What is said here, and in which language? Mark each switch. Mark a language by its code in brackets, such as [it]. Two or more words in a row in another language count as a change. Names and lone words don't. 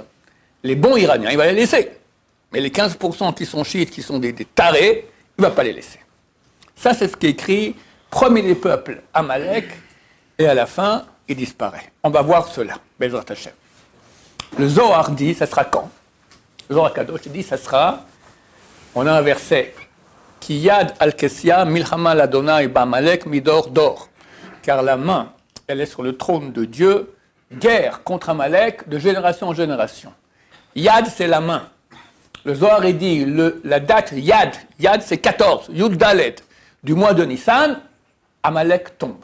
[fr] Les bons Iraniens, il va les laisser. Mais les 15% qui sont chiites, qui sont des tarés, il ne va pas les laisser. Ça, c'est ce qui est écrit, premier des peuples, Amalek, et à la fin, il disparaît. On va voir cela, [he] בעזרת השם. [fr] Le Zohar dit, ça sera quand? Le [he] זוהר קדוש [fr] dit, ça sera, on a un verset, [he] כי יד על כס יה מלחמה לה׳ בעמלק מדר דר. [fr] Car la main, elle est sur le trône de Dieu, guerre contre Amalek de génération en génération. Yad, c'est la main. Le Zohar est dit, la date Yad c'est 14, [he] יוד דלת, [fr] du mois de Nissan, Amalek tombe.